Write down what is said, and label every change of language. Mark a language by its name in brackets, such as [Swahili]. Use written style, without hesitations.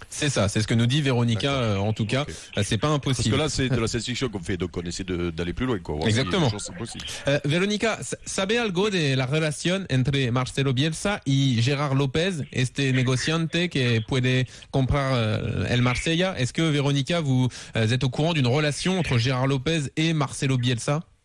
[French] C'est ça, c'est ce que nous dit Véronica, en tout cas. Okay. C'est pas impossible. Parce que là, c'est de la science-fiction qu'on fait, donc on essaie d'aller plus loin, quoi. Exactement. [Spanish] Verónica, ¿sabe algo de la relación entre Marcelo Bielsa y Gérard López, este negociante que puede comprar el Marsella? [French] Est-ce que, Véronica, vous êtes au courant d'une relation entre Gérard López et Marcelo Bielsa?